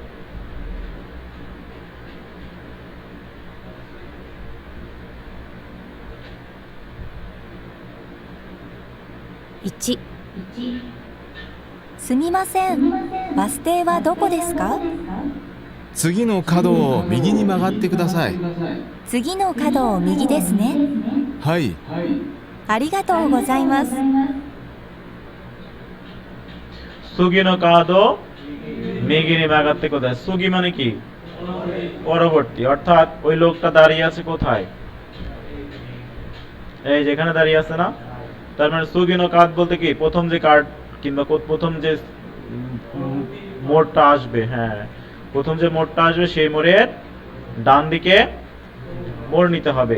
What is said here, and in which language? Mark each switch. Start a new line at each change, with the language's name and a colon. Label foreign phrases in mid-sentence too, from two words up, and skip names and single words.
Japanese: 1、すみません、バス停はどこですか？次の角を右に曲がってください。次の角を右ですね。はい。ありがとうございます。次の角右に曲がって
Bangla: কোথায়? সুগি মানে কি? পরবর্তী, অর্থাৎ ওই লোকটা দাঁড়িয়ে আছে কোথায়? এই যেখানে দাঁড়িয়ে আছে না। তার মানে
Japanese: 次の角
Bangla: বলতে কি প্রথম যে কার্ড কিংবা প্রথম যে মোড়টা আসবে, হ্যাঁ, প্রথম যে মোড়টা আসবে সেই মোড়ের ডান দিকে মোড় নিতে হবে।